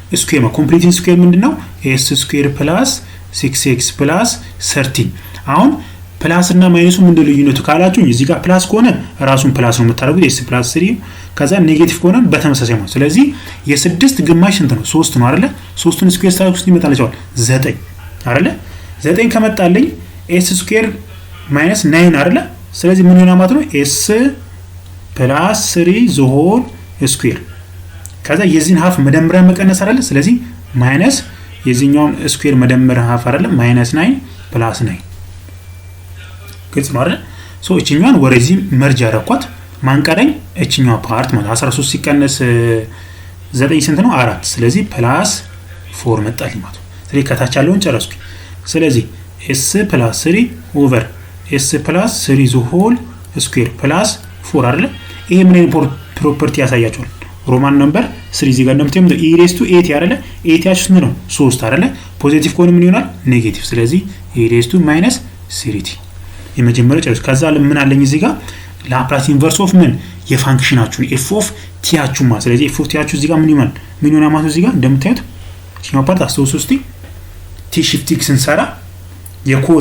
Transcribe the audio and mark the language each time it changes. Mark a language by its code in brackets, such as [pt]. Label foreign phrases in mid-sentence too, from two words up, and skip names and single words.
[am] ስኩዌር ምንድነው [en] s square plus 6x plus 13 [am] አሁን ፕላስ እና ማይነሱ ምንድነው ልዩነቱ ካላችሁ እዚህ ጋር ፕላስ ከሆነ ራሱን ፕላስ ነው የምታደርጉት [en] s + 3 [am] ከዛ ኔጌቲቭ ከሆነ በተመሳሳይ ነው ስለዚህ የ6 ግማሽ ስንት ነው 3 ነው አይደለ 3ን ስኩዌር ሳይሆን ውስጥ ይመጣልቻል 9 አይደለ 9 ከመጣልኝ [en] s square minus 9 [am] አይደለ ስለዚህ ምን ይሆናል ማለት ነው s [en] + 3 the whole square [am] ከዛ የዚህን ሃፍ መደመር መቀነስ አይደለ ስለዚህ ማይነስ የዚህኛውን ስኩዌር መደመር ሃፍ አይደለ [en] minus 9 plus 9 [am] ግልጽ ነው አይደል ሶ እቺኛውን ወደዚህ መርጅ ያረኳት ማንቀረኝ እቺኛው ፓርት ማለት 13 ሲቀነስ 9 ስንት ነው 4 ስለዚህ ፕላስ 4 መጣልኝ ማለት ነው ስለዚህ ከታች ያለውን ጨረስኩ ስለዚህ [en] s + 3 ኦቨር s + 3 the whole square plus 4 [am] አይደለ ይሄ ምን አይነት ፕሮፐርቲ ያሳያችኋል [en] Roman number 3 [am] እዚህ ጋር እንደምታዩት [en] e raised to 8 [am] አይደለ 8 ያችሁ ስንት ነው 3 አይደለ ፖዚቲቭ ከሆነ ምን ይሆናል ኔጌቲቭ ስለዚህ [en] e raised to -3t [am] የመጀመሪያው ጨርስ ከዛ ምን አለኝ እዚህ ጋር [en] Laplace inverse of [am] ምን የፋንክሽናችሁን [en] f of t [am] ያችሁ ማለት ስለዚህ [en] f of t [am] ያችሁ እዚህ ጋር ምን ይሆናል ማለት እዚህ ጋር እንደምታዩት እቺኛው ፓርት አስተውሱ እስቲ [en] t shifting [am] ስንሰራ የኮዝ